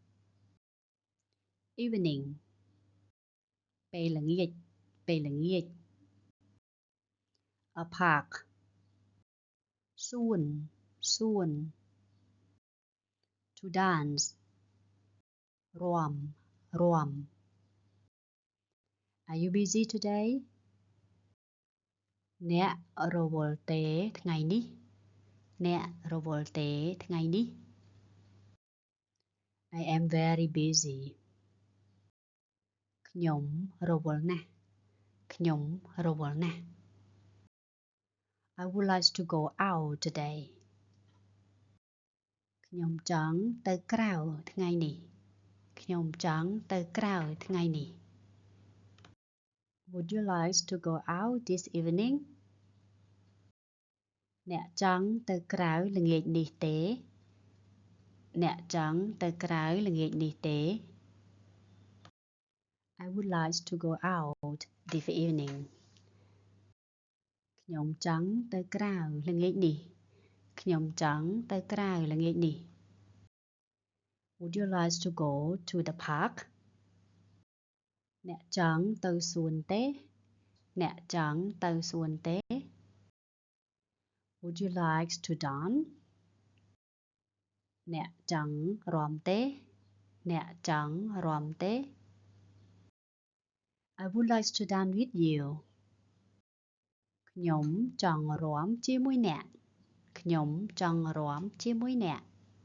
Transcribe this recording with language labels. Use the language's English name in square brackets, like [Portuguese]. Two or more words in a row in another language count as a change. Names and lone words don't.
[English] Evening [Khmer] ពេលល្ងាចពេលល្ងាច [English] A park [Khmer] សួនសួន [English] To dance [Khmer] រាំរាំ [English] Are you busy today [Khmer] អ្នករវល់ទេថ្ងៃនេះអ្នករវល់ទេថ្ងៃនេះ [English] I am very busy [Khmer] ខ្ញុំរវល់ណាស់ខ្ញុំរវល់ណាស់ [English] I would like to go out today [Khmer] ខ្ញុំចង់ទៅក្រៅថ្ងៃនេះខ្ញុំចង់ទៅក្រៅថ្ងៃនេះ [English] Would you like to go out this evening [Khmer] អ្នកចង់ទៅក្រៅល្ងាចនេះទេអ្នកចង់ទៅក្រៅល្ងាចនេះទេ [English] I would like to go out this evening [Khmer] ខ្ញុំចង់ទៅក្រៅល្ងាចនេះខ្ញុំចង់ទៅក្រៅល្ងាចនេះ [English] Would you like to go to the park [Khmer] អ្នកចង់ទៅសួនទេអ្នកចង់ទៅសួនទេ [English] Would you like to dance [Khmer] អ្នកចង់រាំទេអ្នកចង់រាំទេ [English] I would like to dance with you [Khmer] ខ្ញុំចង់រាំជាមួយអ្នកខ្ញុំចង់រាំជាមួយអ្នក